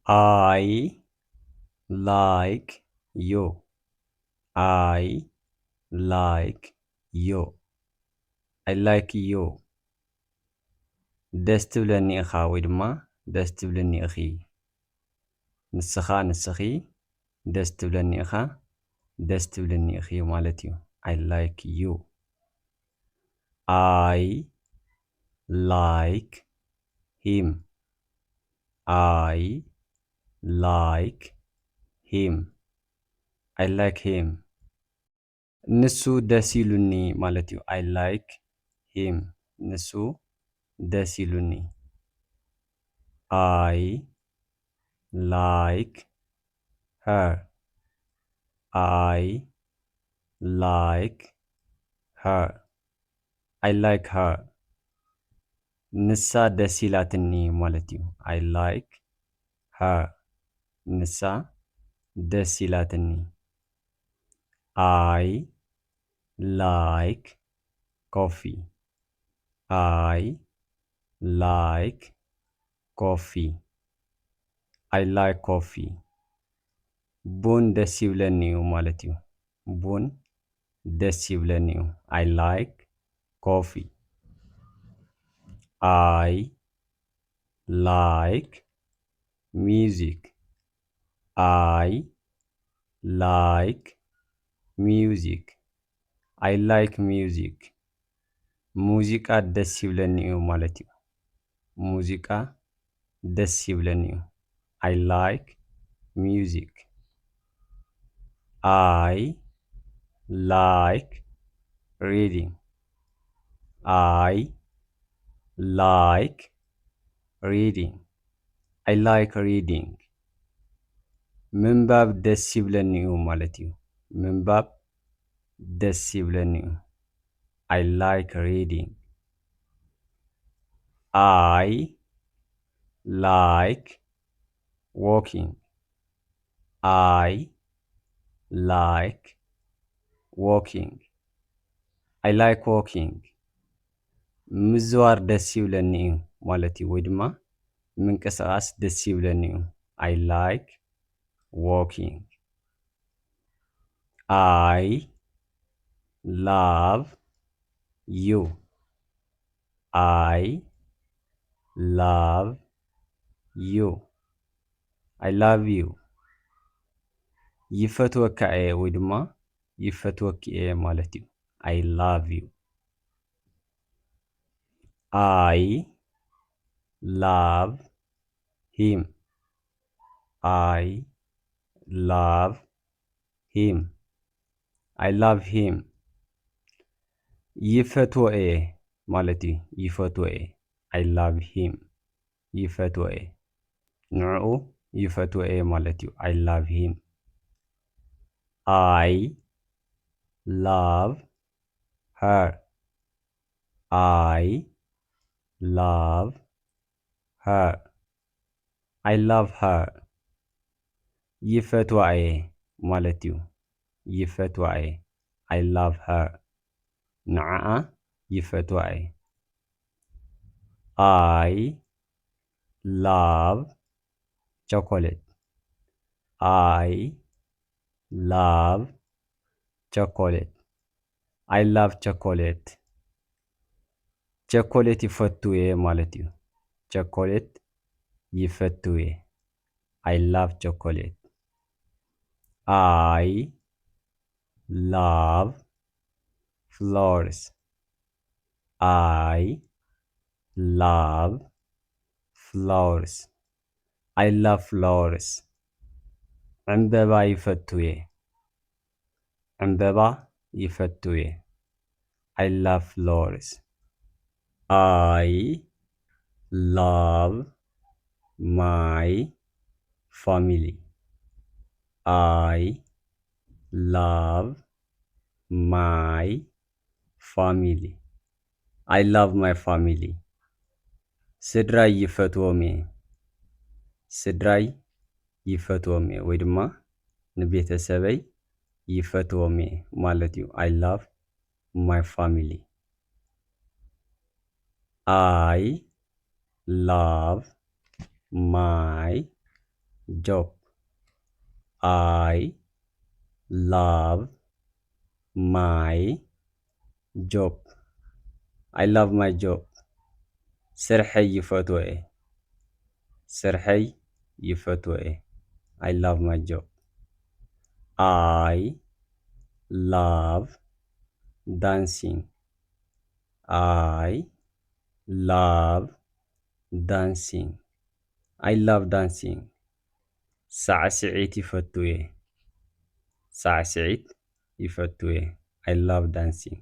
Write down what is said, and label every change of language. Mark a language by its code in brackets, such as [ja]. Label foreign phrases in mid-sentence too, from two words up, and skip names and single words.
[en] I like you. I like you. I like you. [ti] ደስ ትብለኒ ኢኻ ወይ ድማ ደስ ትብለኒ ኢኺ። ንስኻ ንስኺ ደስ ትብለኒ ኢኻ ደስ ትብለኒ ኢኺ ማለት እዩ። [en] I like you. I like him. I like him. I like him. [ti] ንሱ ደስ ይሉኒ ማለት እዩ። [en] I like him. [ti] ንሱ ደስ ይሉኒ። [en] I like her. I like her. I like her. [ti] ንሳ ደስ ይላትኒ ማለት እዩ። [en] I like her. [ti] ንሳ ደስ ይላትኒ። [en] I like coffee. I like coffee. I like coffee. [ti] ቡን ደስ ይብለኒ እዩ ማለት እዩ። ቡን ደስ ይብለኒ እዩ። [en] I like coffee. I like music. I like music. I like music. [ti] ሙዚቃ ደስ ይብለኒ እዩ ማለት እዩ። ሙዚቃ ደስ ይብለኒ እዩ። [en] I like music. I like reading. I like reading. I like reading. [ti] ምንባብ ደስ ይብለኒ እዩ ማለት እዩ። ምንባብ ደስ ይብለኒ እዩ። [en] I like reading. I like walking. I like walking. I like walking. [ti] ምዝዋር ደስ ይብለኒ እዩ ማለት እዩ። ወይ ድማ ምንቅስቓስ ደስ ይብለኒ እዩ። [en] I like walking. I love you. I love you. I love you. [ti] ይፈትወካ እየ ወይ ድማ ይፈትወኪ እየ ማለት እዩ። [en] I love you. I love him. I love him. I love him. [ti] ይፈትዎ እየ ማለት እዩ። ይፈትዎ እየ [en] I love him. [ti] ይፈትዎ እየ ንዕኡ ይፈትዎ እየ ማለት እዩ። [en] I love him. I love her. I love her. I love her. [ti] ይፈትዋ እየ ማለት እዩ። ይፈትዋ እየ [en] I love her. [ti] ንዓዓ ይፈትዋ እየ [en] I love chocolate. I love chocolate. I love chocolate. [ti] ቸኮሌት ይፈትው እየ ማለት እዩ። ቸኮሌት ይፈትው እየ [en] I love chocolate. I love flowers. I love flowers. I love flowers. [ti] ዕምበባ ይፈትው እየ ዕምበባ ይፈትው እየ [en] I love flowers. I love my family. I love my family. I love my family. [ti] ስድራይ ይፈትዎም እየ ስድራይ ይፈትዎም እየ ወይ ድማ ንቤተሰበይ ይፈትዎም እየ ማለት እዩ። [en] I love my family. I love my job. I love my job. I love my job. [ti] ስርሐይ ይፈትዎ እየ ስርሐይ ይፈትዎ እየ [en] I love my job. I love dancing. I love dancing. I love dancing. [ti] ሳዕስዒት ይፈቱ እየ ሳዕስዒት ይፈቱ እየ [en] I love dancing.